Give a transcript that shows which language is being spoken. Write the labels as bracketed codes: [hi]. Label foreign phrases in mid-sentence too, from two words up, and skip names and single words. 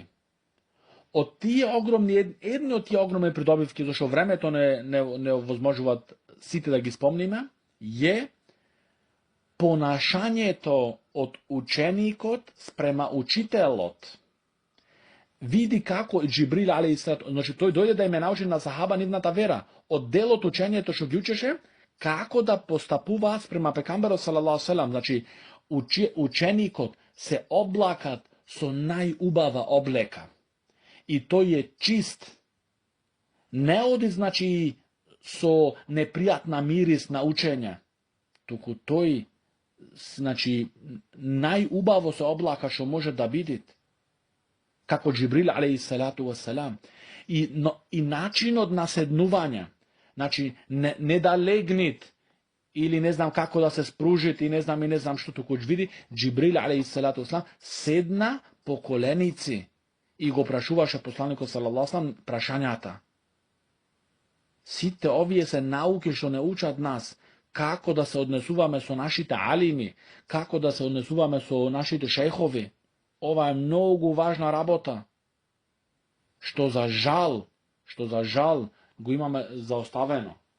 [mk] Од тие огромни, едни од тие огромни придобивки, зашто времето не овозможуваат сите да ги спомниме, е понашањето од ученикот спрема учителот. Види како Џибрил алейхиссалам, значи тој дојде да им научи на сахаба нивната вера. Од дел од учењето што ги учеше, како да постапуваат спрема пекамберот [ar] صلى الله عليه وسلم. [mk] Значи ученикот се облакат со најубава облека. И тој е чист. Не оди, значи, со непријатна мирис на учење, туку тој, значи, најубаво се облака што може да биде, како Џибрил [ar] عليه الصلاة والسلام. [mk] И начинот на седнување, значи, не да легнит, или не знам како да се спружит, и не знам што, туку види, Џибрил [ar] عليه الصلاة والسلام [mk] седна по коленици и го прашуваше посланикот [ar] صلى الله عليه وسلم [mk] прашањата. Сите овие се науки што не учат нас, како да се однесуваме со нашите алими, како да се однесуваме со нашите шејхови. Ова е многу важна работа, што за жал го имаме заоставено.